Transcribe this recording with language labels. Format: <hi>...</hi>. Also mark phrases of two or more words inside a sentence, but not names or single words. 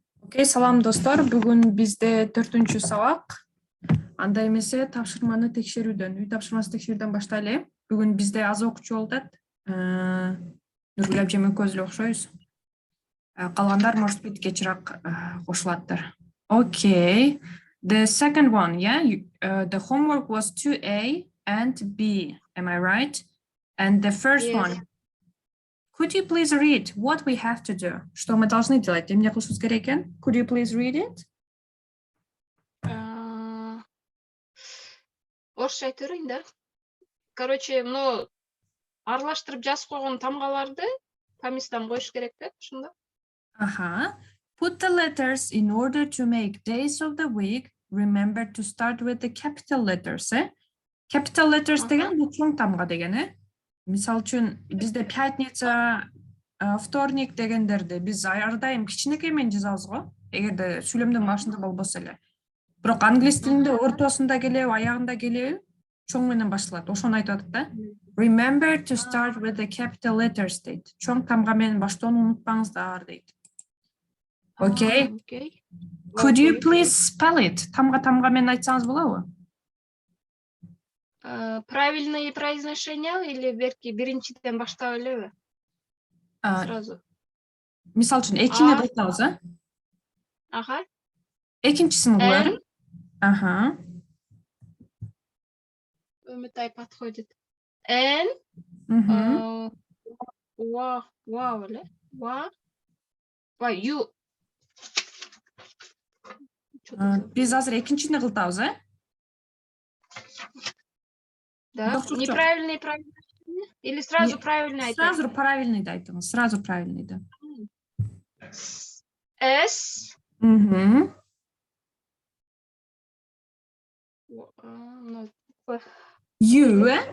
<ky>Окей, салам достор. Бүгүн бизде 4-чү сабак. Анда эмесе тапшырманы текшерүүдөн, үй тапшырмасы текшерүүдөн баштайлы. Бүгүн бизде аз окуучу болуп атат. Нургүл жеме көз эле окшойбуз. Калгандар</ky> <ru>может быть</ru> <ky>кечирээк кошулаттыр.</ky> <en>Okay. The second one, yeah, the homework was 2A and B. Am I right? And the first one. Could you please read what we have to do?</en> <ru>Что мы должны делать?</ru> <ky>Эмне кылышыбыз керек экен?</ky> <en>Could you please read it?</en> <ky>Орусча айтып берейин да. Короче, аралаштырып жазып койгон тамгаларды тамистан коюш керек да, ушунда.</ky> <en>Put the letters in order to make days of the week. Remember to start with the capital letters, Capital letters</en> <ky>деген бул чоң тамга деген, Мисал үчүн бизде</ky> <ru>пятница, вторник</ru> <ky>дегендерди биз ар дайым кичинекей менен жазабыз го, эгерде сүйлөмдүн башында болбосо эле. Бирок англис тилинде ортосунда келеби, аягында келеби, чоң менен башталат. Ошону айтып атат да.</ky> <en>Remember to start with the capital letters дейт.</en> <ky>Чоң тамга менен баштоону унутпаңыздар дейт.</ky> <en>Okay. Could you please spell it?</en> <ky>Тамга менен айтсаңыз болобу?</ky> <ru>Правильное произношение или</ru> <ky>биринчиден баштап элеби?</ky> <ru>Сразу.</ru> <ky>Мисал үчүн экини кылтабыз, Экинчисин кылалы.</ky> <ru>Өмөтай подходит. Н. Ва эле. Ва, ю.</ru> <ky>Биз азыр экинчини кылтабыз,</ky> <ru>Да, неправильный произношение или сразу правильный айтып? Сразу правильный айтыңыз, сразу правильный да. С. Ю.</ru>